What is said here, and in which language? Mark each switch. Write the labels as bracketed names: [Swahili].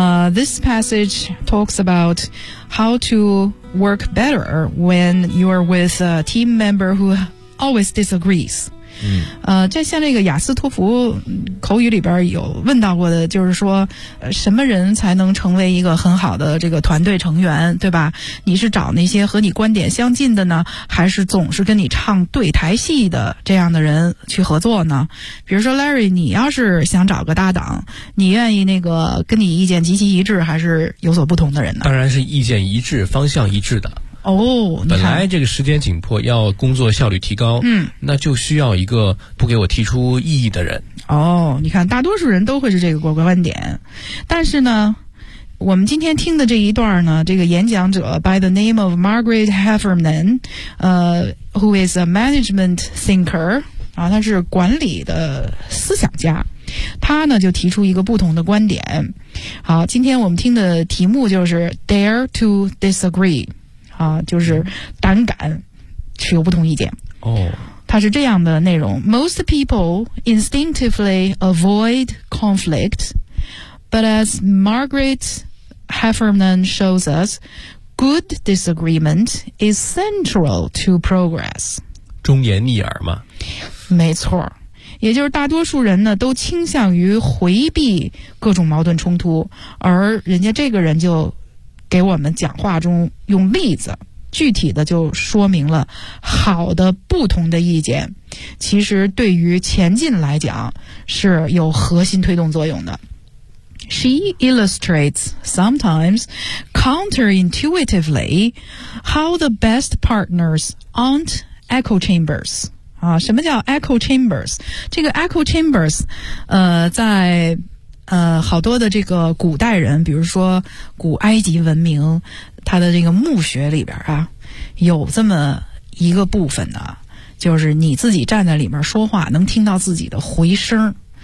[English] This passage talks about how to work better when you are with a team member who always disagrees. [Chinese] 在像那个雅思托福口语里边有问到过的，就是说什么人才能成为一个很好的这个团队成员，对吧？你是找那些和你观点相近的呢，还是总是跟你唱对台戏的这样的人去合作呢？比如说 Larry， 你要是想找个搭档，你愿意那个跟你意见极其一致还是有所不同的人呢？当然是意见一致方向一致的。哦，本来这个时间紧迫，要工作效率提高，那就需要一个不给我提出异议的人。哦，你看，大多数人都会是这个观点，但是呢，我们今天听的这一段呢，这个演讲者 [English] by the name of Margaret Heffernan， who is a management thinker， [Chinese] 啊，他是管理的思想家。他呢就提出一个不同的观点。好，今天我们听的题目就是 Dare to Disagree。啊，就是胆敢持有不同意见。哦，它是这样的内容 [English] ：Most people instinctively avoid conflict, but as Margaret Heffernan shows us, good disagreement is central to progress. [Chinese] 忠言逆耳嘛，没错，也就是大多数人呢都倾向于回避各种矛盾冲突，而人家这个人就给我们讲话中用例子具体的就说明了好的不同的意见其实对于前进来讲是有核心推动作用的。 [English] She illustrates sometimes counterintuitively how the best partners aren't echo chambers。 [Chinese] 啊，什么叫 echo chambers？这个 echo chambers 在好多的这个古代人，比如说古埃及文明，它的这个墓穴里边啊，有这么一个部分呢，就是你自己站在里面说话，能听到自己的回声。